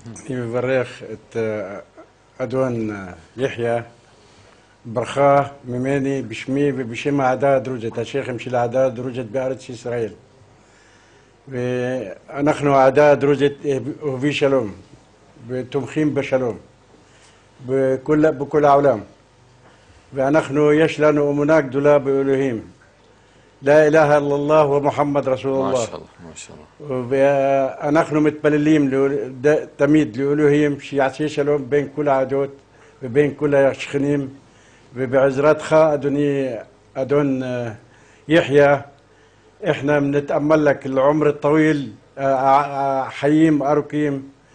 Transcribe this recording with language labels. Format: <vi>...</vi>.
<he>אני מברך את אדון יחיא, ברכה ממני בשמי ובשם העדה הדרוזית, השייחים של העדה הדרוזית בארץ ישראל. ואנחנו העדה הדרוזית אוהבי שלום ותומכים בשלום בכל העולם. ואנחנו יש לנו אמונה גדולה באלוהים.</he> <ar>لا إله إلا الله ومحمد رسول الله. ما شاء الله.</ar> <he>ואנחנו מתפללים תמיד לאלוהים שיעשה שלום בין כל העדות ובין כל השכנים, ובעזרתך אדוני אדון יחיא</he> <ar>احنا بنتأمل لك العمر الطويل،</ar> <he>حيين أروكيم،</he>